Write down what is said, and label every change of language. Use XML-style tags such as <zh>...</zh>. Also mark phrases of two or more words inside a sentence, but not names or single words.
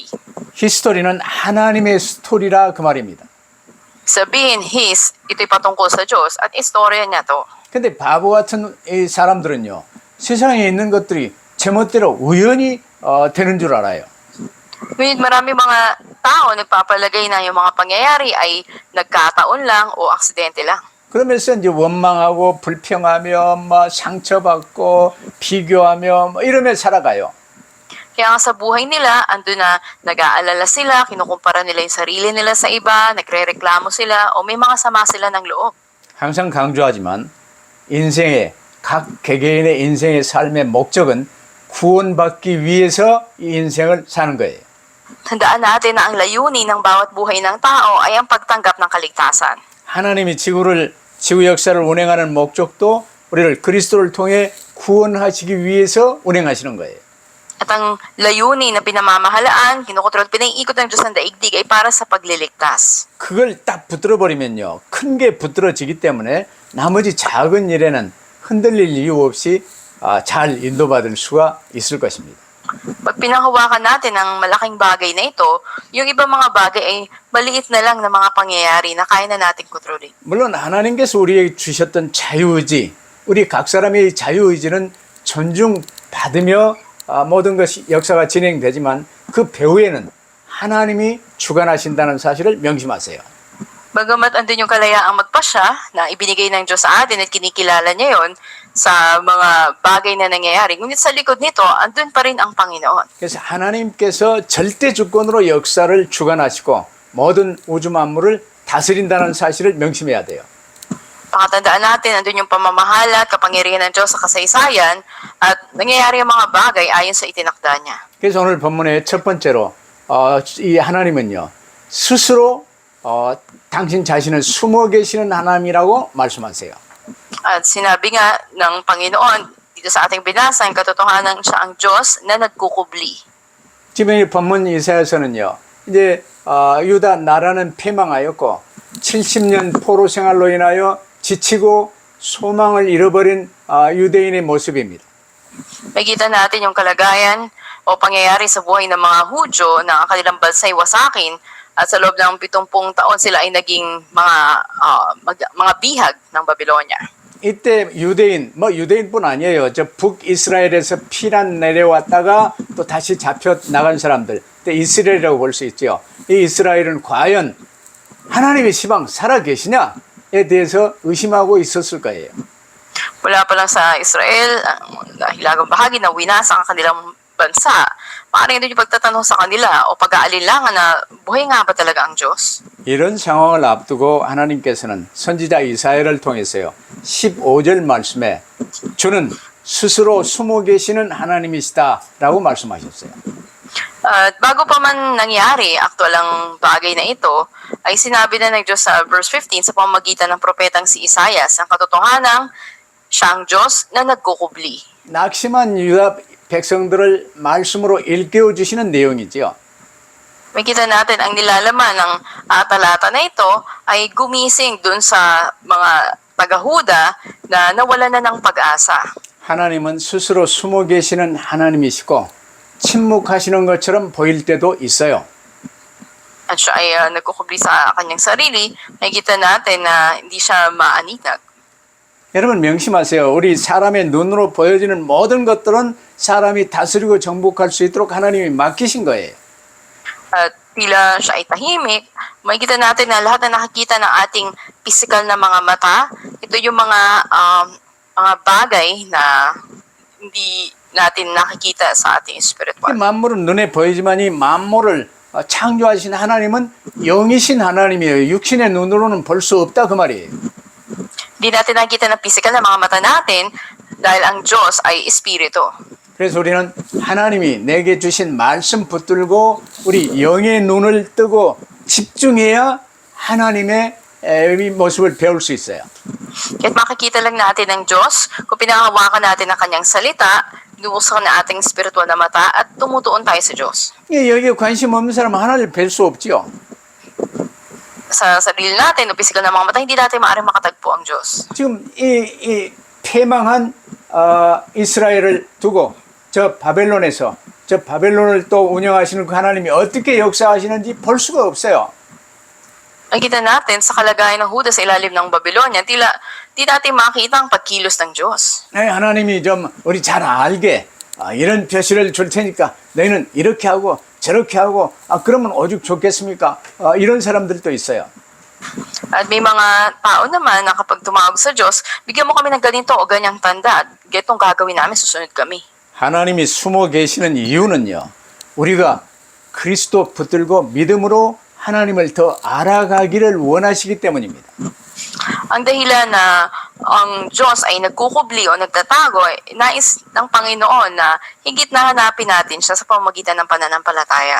<ko>히스토리는 하나님의 스토리라 그 말입니다.</ko> <tl>Sabihin His, ito'y patungkol sa Diyos at istorya niya to.</tl> <ko>근데 바보 같은 이 사람들은요, 세상에 있는 것들이 제멋대로 우연히 되는 줄 알아요.</ko> <tl>Ngunit marami mga tao nagpapalagay na yung mga pangyayari ay nagkataon lang o aksidente lang.</tl> <ko>그러면서 이제 원망하고 불평하며 상처받고 비교하며 이러며 살아가요.</ko> <tl>Kaya nga sa buhay nila, andun na nag-aalala sila, kinukumpara nila yung sarili nila sa iba, nagre-reklamo sila, o may mga sama sila ng loob.</tl> <ko>항상 강조하지만 각 개개인의 인생의 삶의 목적은 구원받기 위해서 이 인생을 사는 거예요.</ko> <tl>Tandaan natin na ang layunin ng bawat buhay ng tao ay ang pagtanggap ng kaligtasan.</tl> <ko>하나님이 지구 역사를 운행하는 목적도 우리를 그리스도를 통해 구원하시기 위해서 운행하시는 거예요.</ko> <tl>At ang layunin na pinamamahalaan, kinukontrol, pinaiikot ng Diyos ng daigdig ay para sa pagliligtas.</tl> <ko>그걸 딱 붙들어버리면요, 큰 게 붙들어지기 때문에 나머지 작은 일에는 흔들릴 이유 없이 잘 인도받을 수가 있을 것입니다.</ko> <tl>Pag pinahawakan natin ang malaking bagay na ito, yung ibang mga bagay ay maliit na lang na mga pangyayari na kaya na nating kontrolin.</tl> <ko>물론 하나님께서 우리에게 주셨던 자유의지, 우리 각 사람의 자유의지는 존중받으며 모든 것이 역사가 진행되지만 그 배후에는 하나님이 주관하신다는 사실을 명심하세요.</ko> <tl>Bagamat andun yung kalayaang magpasya na ibinigay ng Diyos sa atin at kinikilala niya yon sa mga bagay na nangyayari. Ngunit sa likod nito, andun pa rin ang Panginoon.</tl> <ko>그래서 하나님께서 절대 주권으로 역사를 주관하시고 모든 우주 만물을 다스린다는 사실을 명심해야 돼요.</ko> <tl>Pakatandaan natin, andun yung pamamahala at kapangyarihan ng Diyos sa kasaysayan at nangyayari ang mga bagay ayon sa itinakda niya.</tl> <ko>그래서 오늘 본문의 첫 번째로 이 하나님은요, 스스로 당신 자신을 숨어 계시는 하나님이라고 말씀하세요.</ko> <tl>At sinabi nga ng Panginoon dito sa ating binasa, ang katotohanan siya ang Diyos na nagkukubli.</tl> <ko>지금 이 본문 이사야서는요, 이제 유다 나라는 패망하였고 70년 포로 생활로 인하여 지치고 소망을 잃어버린 유대인의 모습입니다.</ko> <tl>Makita natin yung kalagayan o pangyayari sa buhay ng mga Hudyo na ang kanilang bansa'y wasakin at sa loob ng 70 taon sila ay naging mga bihag ng Babylonia.</tl> <ko>이때 유대인뿐 아니에요. 저 북이스라엘에서 피난 내려왔다가 또 다시 잡혀 나간 사람들, 그때 이스라엘이라고 볼 수 있죠. 이 이스라엘은 과연 하나님의 시방 살아 계시냐에 대해서 의심하고 있었을 거예요.</ko> <tl>Mula pa lang sa Israel, hilagang bahagi na winasa ang kanilang bansa. Maaaring doon yung pagtatanong sa kanila o pag-aalinlangan na buhay nga ba talaga ang Diyos?</tl> <ko>이런 상황을 앞두고 하나님께서는 선지자 이사야를 통해서요, 15절 말씀에 주는 스스로 숨어 계시는 하나님이시다라고 말씀하셨어요.</ko> <tl>At bago pa man nangyari, aktual ang bagay na ito, ay sinabi na ng Diyos sa verse 15 sa pamamagitan ng propetang si Isaias, ang katotohanang siyang Diyos na nagkukubli.</tl> <ko>낙심한 유다 백성들을 말씀으로 일깨워 주시는 내용이지요.</ko> <tl>Makita natin ang nilalaman ng talata na ito ay gumising dun sa mga taga-Huda na nawala na ng pag-asa.</tl> <ko>하나님은 스스로 숨어 계시는 하나님이시고 침묵하시는 것처럼 보일 때도 있어요.</ko> <tl>At siya ay nagkukubli sa kanyang sarili, nakikita natin na hindi siya maaninag.</tl> <ko>여러분 명심하세요. 우리 사람의 눈으로 보여지는 모든 것들은 사람이 다스리고 정복할 수 있도록 하나님이 맡기신 거예요.</ko> <tl>At tila siya ay tahimik, makikita natin na lahat na nakikita ng ating physical na mga mata, ito yung mga bagay na hindi natin nakikita sa ating spiritual.</tl> <ko>만물은 눈에 보이지만 이 만물을 창조하신 하나님은 영이신 하나님이에요. 육신의 눈으로는 볼 수 없다 그 말이에요.</ko> <tl>Hindi natin nakikita ng physical na mga mata natin dahil ang Diyos ay espiritu.</tl> <ko>그래서 우리는 하나님이 내게 주신 말씀 붙들고 우리 영의 눈을 뜨고 집중해야 하나님의 이 모습을 배울 수 있어요.</ko> <tl>Kahit makikita lang natin ng Diyos, kung pinahawakan natin ang kanyang salita, Binubuksan na ating spiritual na mata at tumutuon tayo sa Diyos.</tl> <ko>예, 여기에 관심 없는 사람은 하나님을 뵐 수 없지요.</ko> <tl>Sa sarili natin, o pisikal na mga mata, hindi natin maaaring makatagpo ang Diyos.</tl> <ko>지금 이 패망한 이스라엘을 두고 저 바벨론을 또 운영하시는 그 하나님이 어떻게 역사하시는지 볼 수가 없어요.</ko> <tl>Nakikita natin sa kalagayan ng Huda sa ilalim ng Babylonia, di natin makita ang pagkilos ng Diyos.</tl> <ko>네, 하나님이 좀 우리 잘 알게 이런 표시를 줄 테니까 너희는 이렇게 하고 저렇게 하고 그러면 오죽 좋겠습니까? 이런 사람들도 있어요.</ko> <tl>At may mga tao naman na kapag tumawag sa Diyos, bigyan mo kami ng ganito o ganyang tanda at getong gagawin namin, susunod kami.</tl> <ko>하나님이 숨어 계시는 이유는요. 우리가 그리스도 붙들고 믿음으로 하나님을 더 알아가기를 원하시기 때문입니다.</ko> <tl>Ang dahilan na ang Diyos ay nagkukubli o nagtatago, nais ng Panginoon na higit na hanapin natin siya sa pamamagitan ng pananampalataya.</tl>